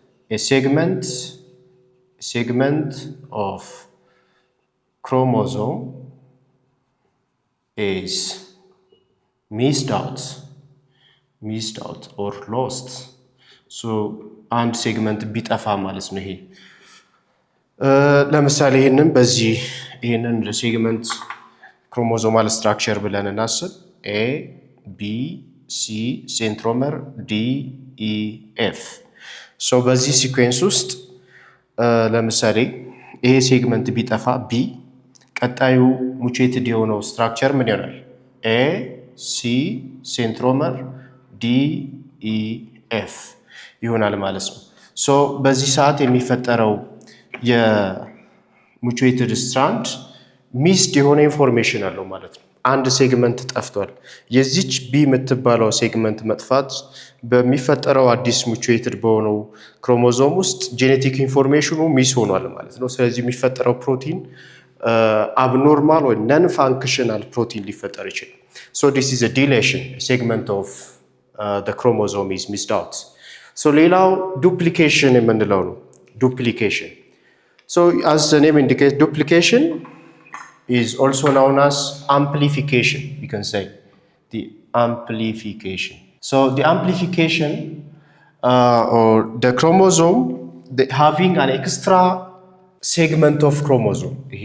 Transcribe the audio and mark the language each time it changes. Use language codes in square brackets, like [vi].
[en] A segment of chromosome is missed out or lost. [am] So አንድ ሴግመንት ቢጠፋ ማለት ነው። ይሄ ለምሳሌ ይሄንን ሴግመንት ክሮሞዞማል ስትራክቸር ብለን እናስብ። ኤ ቢ ሲ ሴንትሮመር ዲ ኢ ኤፍ ሶ በዚህ ሲኩዌንስ ውስጥ ለምሳሌ ይሄ ሴግመንት ቢጠፋ ቢ ቀጣዩ ሙቹዌትድ የሆነው ስትራክቸር ምን ይሆናል? ኤ ሲ ሴንትሮመር ዲ ኢ ኤፍ ይሆናል ማለት ነው። ሶ በዚህ ሰዓት የሚፈጠረው የሙቹዌትድ ስትራንድ ሚስድ የሆነ ኢንፎርሜሽን አለው ማለት ነው። አንድ ሴግመንት ጠፍቷል። የዚች ቢ የምትባለው ሴግመንት መጥፋት በሚፈጠረው አዲስ ሙቹዌትድ በሆነው ክሮሞዞም ውስጥ ጄኔቲክ ኢንፎርሜሽኑ ሚስ ሆኗል ማለት ነው። ስለዚህ የሚፈጠረው ፕሮቲን አብኖርማል ወይ ነን ፋንክሽናል ፕሮቲን ሊፈጠር ይችላል። [en] ሶ ዲስ ኢዝ አ ዲሌሽን ሴግመንት ኦፍ the chromosome is missed out. [am] ሶ ሌላው ዱፕሊኬሽን የምንለው ነው። [en] ዱፕሊኬሽን so as the name indicates duplication is also known as amplification. You can say the amplification. So the amplification or the chromosome having an extra segment of chromosome.